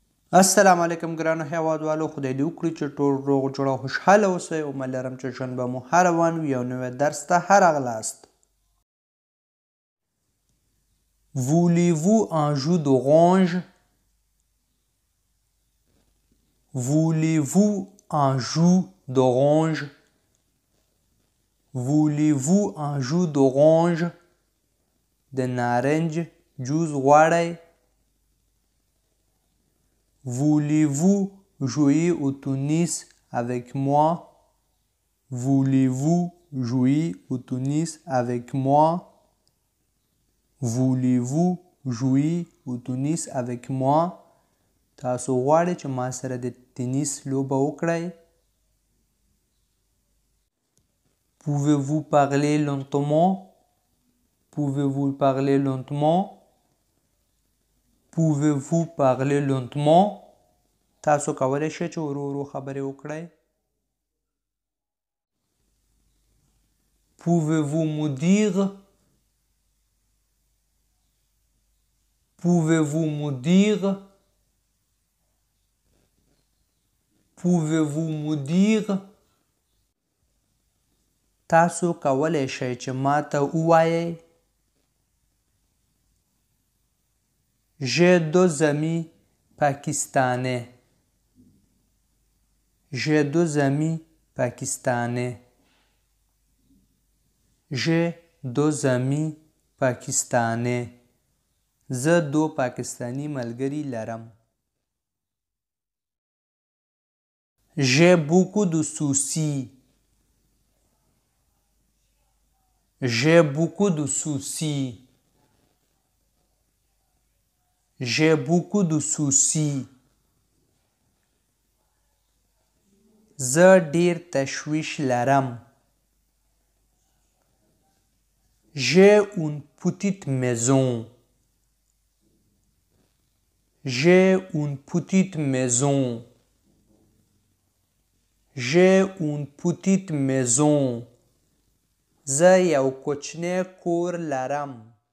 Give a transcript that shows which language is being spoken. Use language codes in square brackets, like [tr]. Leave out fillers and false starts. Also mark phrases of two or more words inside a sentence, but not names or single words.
[ps] السلام علیکم ګرانو هیوادوالو، خدای دې وکړي چې ټول روغ جوړ او خوشحاله اوسئ. امید لرم چې ژوند به مو هر روان وي او نوی درس ته راغلاست. [fr] Voulez-vous un jus d'orange? Voulez-vous un jus d'orange? Voulez-vous un jus d'orange? [ps] د نارنج جوس غواړئ؟ [fr] Voulez-vous jouer au tennis avec moi? Voulez-vous jouer au tennis avec moi? Voulez-vous jouer au tennis avec moi? [ps] تاسو غواړئ چې ما سره د تنیس لوبه وکړئ؟ [fr] Pouvez-vous parler lentement? Pouvez-vous parler lentement? Pouvez-vous parler lentement? [ps] تاسو کولی شئ چې ورو ورو خبرې وکړئ؟ [fr] Pouvez-vous me dire? Pouvez-vous me dire? Pouvez-vous me dire? [ps] تاسو کولی شئ چې ما ته ووایئ؟ [fr] J'ai deux amis pakistanais. J'ai deux amis pakistanais. J'ai deux amis pakistanais. [ps] زه دو پاکستانی ملګري لرم. [fr] J'ai beaucoup de soucis. J'ai beaucoup de soucis. J'ai beaucoup de soucis. [ps] زه ډیر تشویش لرم. [fr] J'ai une petite maison. J'ai une petite maison. J'ai une petite maison. [ps] زه یو کوچنی کور لرم.